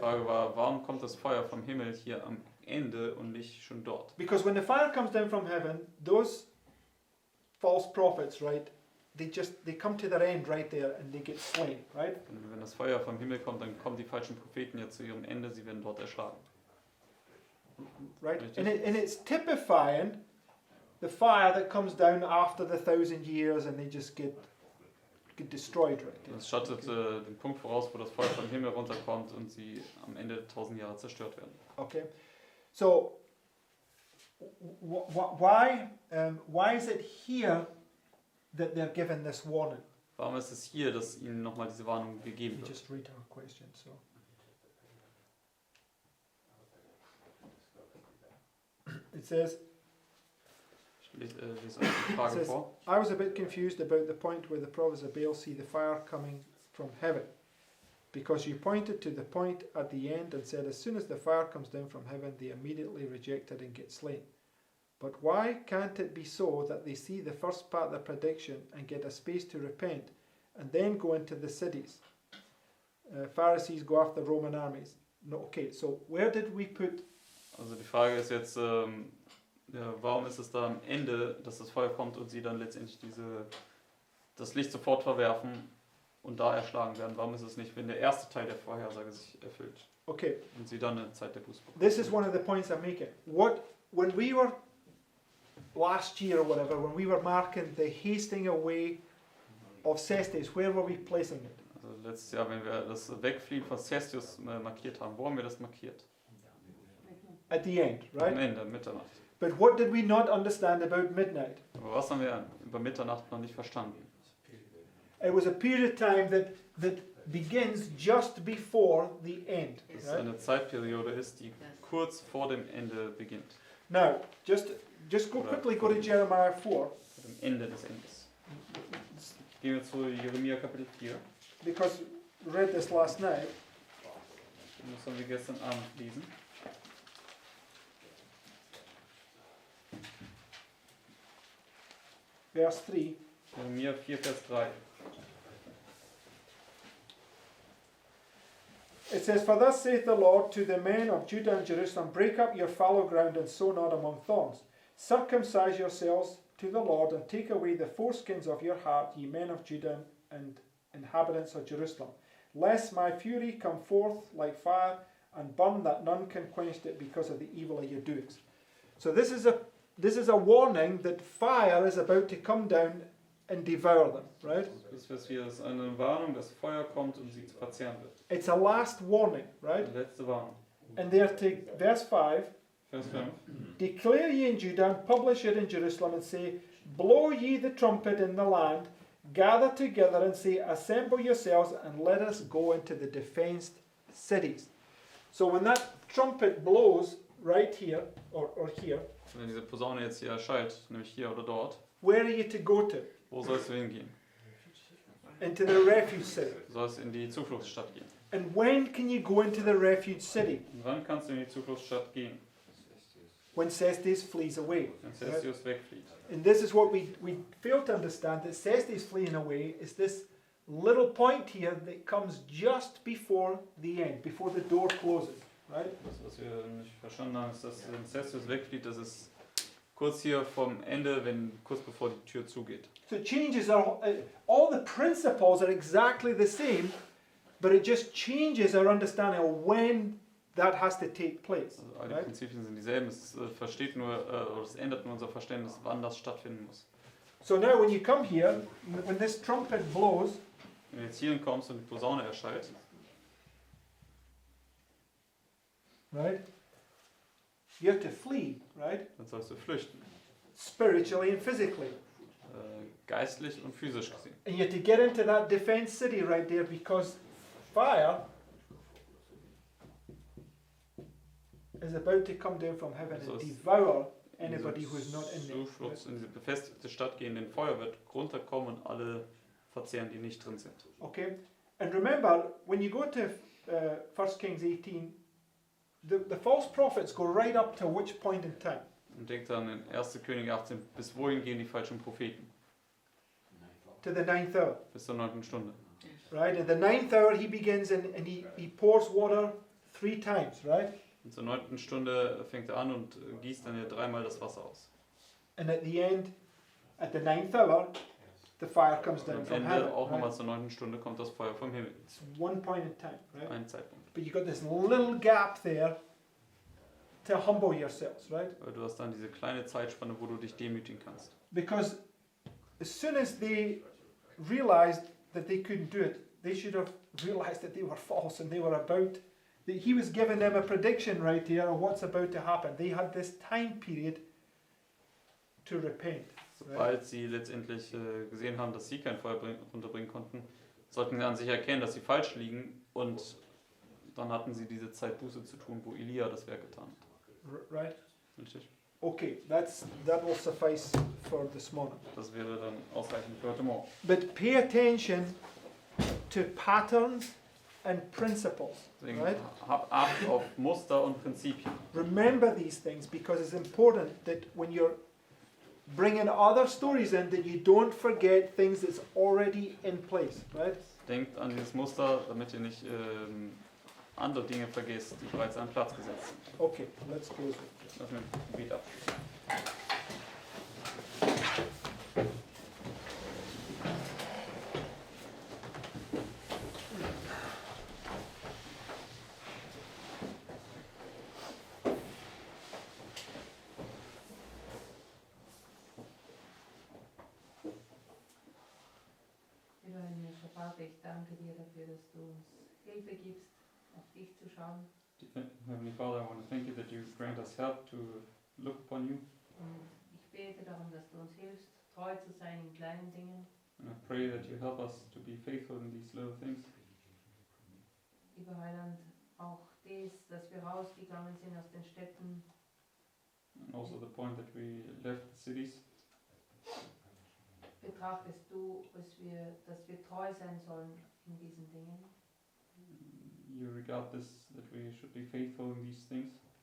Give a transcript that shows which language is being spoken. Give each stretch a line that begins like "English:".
German: Frage war, warum kommt das Feuer vom Himmel hier am Ende und nicht schon dort?
English: Because when the fire comes down from heaven, those false prophets, right, they come to their end right there and they get slain, right?
German: Und wenn das Feuer vom Himmel kommt, dann kommen die falschen Propheten ja zu ihrem Ende, sie werden dort erschlagen.
English: Right?
German: Richtig.
English: And it's typifying the fire that comes down after the 1,000 years and they just get destroyed right there.
German: Das schattet den Punkt voraus, wo das Feuer vom Himmel runterkommt und sie am Ende der 1000 Jahre zerstört werden.
English: Okay, so why is it here that they're given this warning?
German: Warum ist es hier, dass ihnen nochmal diese Warnung gegeben
English: You
German: wird?
English: just read our question. So it says,
German: Ich lese euch die Frage
English: Says-
German: vor.
English: I was a bit confused about the point where the prophets of Baal see the fire coming from heaven, because you pointed to the point at the end and said as soon as the fire comes down from heaven, they immediately reject it and get slain. But why can't it be so that they see the first part of the prediction and get a space to repent and then go into the cities? Pharisees go after Roman armies. No, okay, so where did we put?
German: Also die Frage ist jetzt, warum ist es da am Ende, dass das Feuer kommt und sie dann letztendlich das Licht sofort verwerfen und da erschlagen werden? Warum ist es nicht, wenn der erste Teil der Vorhersage sich erfüllt
English: Okay,
German: und sie dann eine Zeit der Buße bekommen?
English: this is one of the points I'm making. When we were last year or whatever, when we were marking the hasting away of Cestes, where were we placing it?
German: Also letztes Jahr, wenn wir das Wegfliehen von Cestius markiert haben, wo haben wir das markiert?
English: At the end,
German: Am
English: right?
German: Ende, Mitternacht.
English: But what did we not understand about midnight?
German: Aber was haben wir über Mitternacht noch nicht verstanden?
English: It was a period of time that begins just before the end.
German: Dass es
English: Right?
German: eine Zeitperiode ist, die kurz vor dem Ende beginnt.
English: Now, just quickly go to Jeremiah 4,
German: Vor dem Ende des Endes. Gehen wir zu Jeremia Kapitel 4.
English: because we read this last night.
German: Das haben wir gestern Abend gelesen.
English: Verse 3.
German: Jeremia 4, Vers 3.
English: It says, For thus saith the Lord to the men of Judah and Jerusalem, Break up your fallow ground and sow not among thorns. Circumcise yourselves to the Lord, and take away the foreskins of your heart, ye men of Judah and inhabitants of Jerusalem, lest my fury come forth like fire, and burn that none can quench it because of the evil of your doings. So this is a warning that fire is about to come down and devour them, right?
German: Das ist Vers 4, das ist eine Warnung, dass Feuer kommt und sie zu verzehren wird.
English: It's a last warning, right?
German: Die letzte Warnung.
English: And there take verse 5.
German: Vers 5.
English: Declare ye in Judah and publish it in Jerusalem and say, Blow ye the trumpet in the land, gather together and say, Assemble yourselves and let us go into the defenced cities. So when that trumpet blows right here or here,
German: Wenn diese Posaune jetzt hier erschallt, nämlich hier oder dort,
English: where are you to go to?
German: wo sollst du hingehen?
English: Into the refuge city.
German: Du sollst in die Zufluchtsstadt gehen.
English: And when can you go into the refuge city?
German: Und wann kannst du in die Zufluchtsstadt gehen?
English: When Cestes flees away.
German: Wenn Cestius wegfliegt.
English: And this is what we fail to understand, that Cestes fleeing away is this little point here that comes just before the end, before the door closes, right?
German: Das, was wir nicht verstanden haben, ist, dass wenn Cestius wegfliegt, das ist kurz hier vom Ende, kurz bevor die Tür zugeht.
English: So it changes all the principles are exactly the same, but it just changes our understanding of when that has to take place.
German: Also all die
English: Right?
German: Prinzipien sind dieselben, es oder es ändert nur unser Verständnis, wann das stattfinden muss.
English: So now when you come here, when this trumpet blows,
German: Wenn du jetzt hierhin kommst und die Posaune erschallt,
English: right? You have to flee, right?
German: dann sollst du flüchten.
English: Spiritually and physically.
German: Geistlich und physisch gesehen.
English: And you have to get into that defense city right there because fire is about to come down from heaven and So it's- devour anybody who's not in there.
German: Zufluchts, in diese befestigte Stadt gehen, den Feuer wird runterkommen und alle verzehren, die nicht drin sind.
English: Okay? And remember, when you go to 1 Kings 18, the false prophets go right up to which point in time?
German: Und denkt dann in 1. Könige 18, bis wohin gehen die falschen Propheten?
English: To the 9th hour.
German: Bis zur 9. Stunde.
English: Right? In the 9th hour he begins and he pours water 3 times, right?
German: Und zur 9. Stunde fängt er an und gießt dann ja 3-mal das Wasser aus.
English: And at the end, at the 9th hour, the fire comes
German: Und
English: down
German: am
English: from
German: Ende,
English: heaven.
German: auch nochmal
English: Right?
German: zur 9. Stunde, kommt das Feuer vom Himmel.
English: It's one point in time, right?
German: Ein Zeitpunkt.
English: But you've got this little gap there to humble yourselves, right?
German: Weil du hast dann diese kleine Zeitspanne, wo du dich demütigen kannst.
English: Because as soon as they realized that they couldn't do it, they should have realized that they were false and they were about, that he was giving them a prediction right here of what's about to happen. They had this time period to repent.
German: Sobald sie letztendlich gesehen haben, dass sie kein Feuer runterbringen konnten, sollten sie an sich erkennen, dass sie falsch liegen, und dann hatten sie diese Zeit, Buße zu tun, wo Elia das Werk getan hat.
English: Right?
German: Richtig?
English: Okay, that will suffice for this morning.
German: Das wäre dann ausreichend für heute Morgen.
English: But pay attention to patterns and principles,
German: Deswegen
English: right?
German: hab Acht auf Muster und Prinzipien.
English: Remember these things because it's important that when you're bringing other stories in, that you don't forget things that's already in place, right?
German: Denkt an dieses Muster, damit ihr nicht andere Dinge vergesst, die bereits an Platz gesetzt sind.
English: Okay, let's close it.
German: Lass mir ein Gebet ab. Lieber himmlischer Vater, ich danke dir dafür, dass du uns Hilfe gibst, auf dich zu schauen.
English: Heavenly Father, I want to thank you that you grant us help to look upon you.
German: Und ich bete darum, dass du uns hilfst, treu zu sein in kleinen Dingen.
English: And I pray that you help us to be faithful in these little things.
German: Lieber Heiland, auch das, dass wir rausgegangen sind aus den Städten,
English: And also the point that we left the cities.
German: betrachtest du, dass wir treu sein sollen in diesen Dingen.
English: You regard this, that we should be faithful in these things.